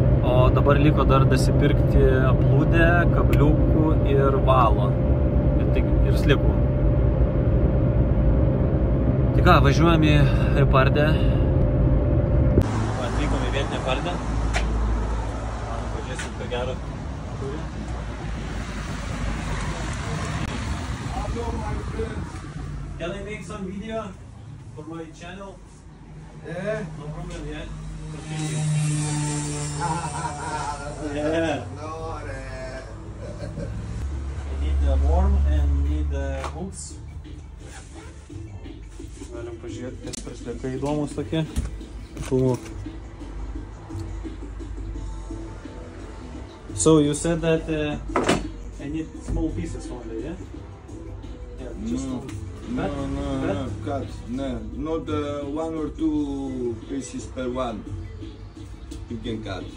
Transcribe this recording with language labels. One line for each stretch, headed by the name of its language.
Lithuanian: O dabar liko dar dasipirkti plūdę, kabliukų ir valo. Ir sliekų. Tai ką, važiuojam į Pardę. Atvykom į vietinę Pardę. Pažiūrėsim, ką gero turi.
English: Can I make some video for my channel? Yeah. No problem, yeah. Yeah. I need the worm and need the hooks.
Lithuanian: Galim pažiūrėti, kas prisliekai įdomus tokie.
English: So you said that I need small pieces only, yeah? Yeah, just No, cut. No, not 1 or 2 pieces per one. You can cut.